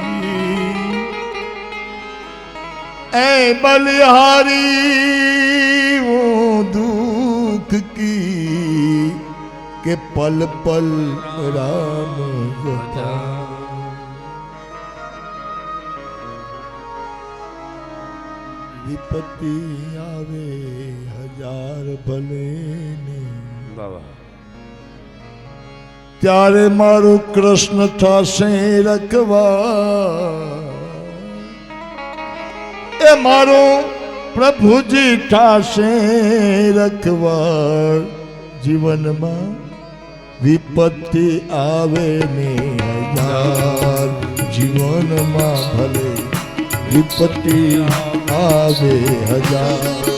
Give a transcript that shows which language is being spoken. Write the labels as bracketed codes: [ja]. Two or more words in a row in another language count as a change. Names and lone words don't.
[hi] ऐ बलिहारी वो दुख की के पल पल राम जपा. विपत्ति आवे हजार भले ने बाबा [gu] ત્યારે મારું કૃષ્ણ થશે રખવા, એ મારો પ્રભુજી થશે રખવા. જીવનમાં વિપત્તિ આવે ને હજાર, જીવનમાં ભલે વિપત્તિ આવે હજાર.